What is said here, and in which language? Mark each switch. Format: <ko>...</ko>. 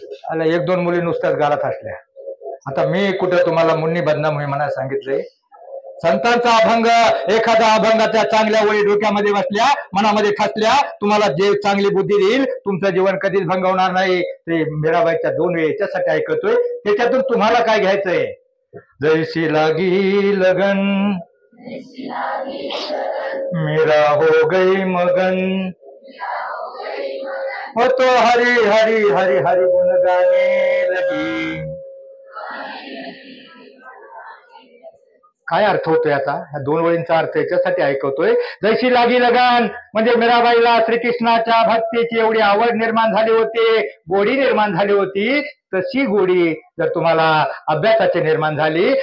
<mr>आला 1-2 मुली नुसत्याच गालात हसल्या. आता मी कुठं तुम्हाला मुन्नी बदनाम होई म्हणा सांगितले? संतांचा अभंग, एखाद्या अभंगाच्या चांगल्या ओळी डोक्यामध्ये बसल्या, मनामध्ये ठसल्या, तुम्हाला जे चांगली बुद्धी देईल, तुमचं जीवन कधीच भंगवणार नाही. ते मीराबाईच्या 2 वेळ याच्यासाठी ऐकतोय. त्याच्यातून तुम्हाला काय घ्यायचंय?</mr> <hi>जैसी लागी लगन मेरा हो गई मगन, हो तो हरी हरी हरी हरी गुण गाने लगी.</hi> <mr>काय अर्थ होतो याचा? ह्या 2 ओळींचा अर्थ याच्यासाठी ऐकवतोय.</mr> <hi>जैशी लागी लगन</hi> <mr>म्हणजे मीराबाईला श्रीकृष्णाच्या भक्तीची एवढी आवड निर्माण झाली होती, गोडी निर्माण झाली होती, तशी गोडी जर तुम्हाला अभ्यासाची निर्माण झाली.</mr>